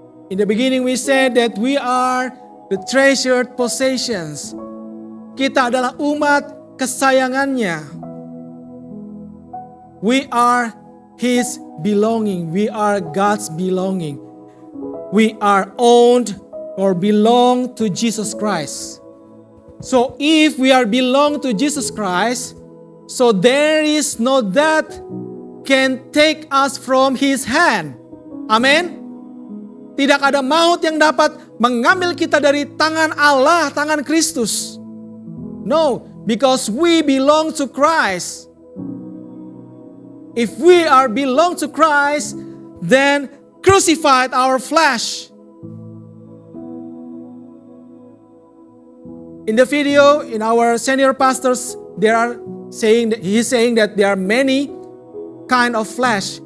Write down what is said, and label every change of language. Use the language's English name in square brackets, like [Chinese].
[English] In the beginning we said that we are the treasured possessions. [Indonesian] Kita adalah umat kesayangannya. [English] We are His belonging. We are God's belonging. We are owned or belong to Jesus Christ. So if we are belong to Jesus Christ, so there is no that can take us from His hand. Amin. [Indonesian] Tidak ada maut yang dapat mengambil kita dari tangan Allah, tangan Kristus. [English] No, because we belong to Christ. If we are belong to Christ, then crucified our flesh. In the video, in our senior pastors, he's saying that there are many kind of flesh.